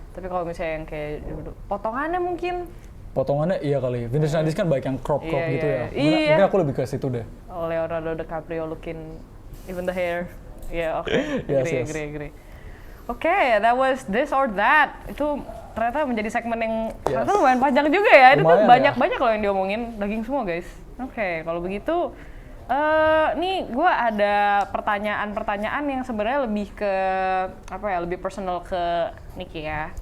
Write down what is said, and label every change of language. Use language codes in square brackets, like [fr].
[id] Tapi kalau misalnya yang kayak dulu, potongannya mungkin Potongannya iya kali. Vintage 90s kan banyak yang crop Iya, gitu iya. ya. Iya. Mungkin aku lebih ke situ deh. [en] Leonardo DiCaprio looking, even the hair. Iya, oke. Yes, yes. Agree. Oke, that was this or that. [id] Itu ternyata menjadi segmen yang ternyata lumayan panjang juga ya. Itu tuh Lumayan, banyak loh yang diomongin, daging semua guys. Oke, kalau begitu, nih gue ada pertanyaan-pertanyaan yang sebenarnya lebih ke apa ya, lebih personal ke Nicky ya.